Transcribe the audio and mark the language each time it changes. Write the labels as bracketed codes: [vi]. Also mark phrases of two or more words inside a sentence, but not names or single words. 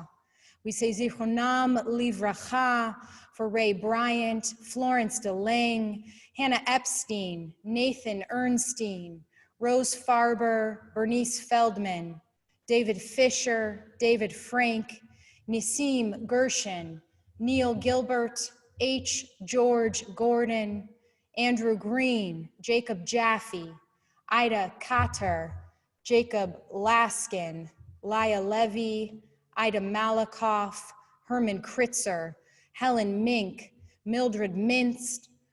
[en] We say [he] זכרונם לברכה [en] for Ray Bryant, Florence DeLange, Hannah Epstein, Nathan Ernstein, Rose Farber, Bernice Feldman, David Fisher, David Frank, Nissim Gershon, Neil Gilbert, H. George Gordon, Andrew Green, Jacob Jaffe, Ida Cotter, Jacob Laskin, Laya Levy, Ida Malakoff, Herman Kritzer, Helen Mink, Mildred Minst,